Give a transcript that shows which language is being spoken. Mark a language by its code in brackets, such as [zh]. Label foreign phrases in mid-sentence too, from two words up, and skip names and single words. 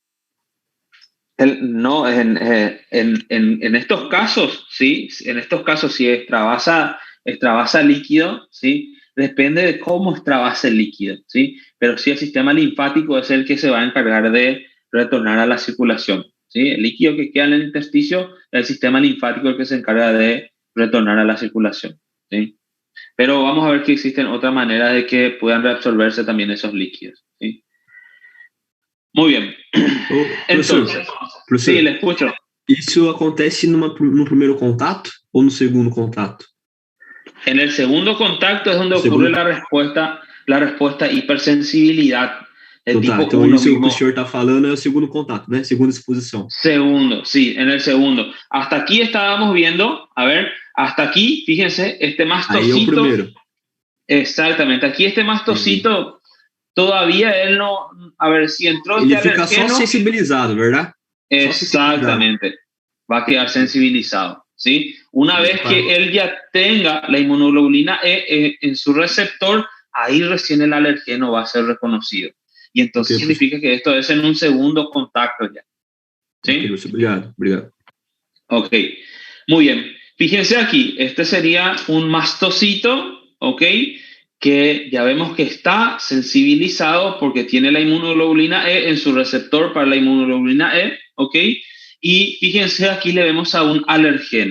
[es] No, en estos casos, sí, en estos casos si extravasa líquido, sí, depende de cómo extravasa el líquido, sí, pero sí el sistema linfático es el que se va a encargar de retornar a la circulación, sí, el líquido que queda en el intersticio es el sistema linfático el que se encarga de retornar a la circulación, sí, pero vamos a ver que existen otras maneras de que puedan reabsorberse también esos líquidos, sí. Muy bien. Entonces, [pt] professor, [es] sí, le escucho. [pt] Isso acontece no primeiro contato ou no segundo contato? [es] En el segundo contacto es donde ocurre la respuesta hipersensibilidad. [pt] Então, [es] Tipo 1 [pt] isso [es] mismo. [pt] que o senhor está falando é o segundo contato, né? Segunda exposição. [es] Segundo, sí, en el segundo. Hasta aquí estábamos viendo, a ver, hasta aquí, fíjense, este mastocito. Ahí [pt] é o primeiro. [es] Exactamente, aquí este mastocito, todavía él no, a ver, si entró [pt] Ele [es] este [pt] fica [es] alergeno, [pt] só sensibilizado, [es] ¿verdad? Exactamente, va a quedar sensibilizado, ¿sí? Una vez que él ya tenga la inmunoglobulina E en su receptor, ahí recién el alergeno va a ser reconocido. Y entonces significa que esto es en un segundo contacto ya. ¿Sí? [pt] Ok, obrigado, obrigado. [es] Ok, muy bien. Fíjense aquí, este sería un mastocito, ¿ok? Que ya vemos que está sensibilizado porque tiene la inmunoglobulina E en su receptor para la inmunoglobulina E, ¿ok? Y fíjense, aquí le vemos a un alergeno.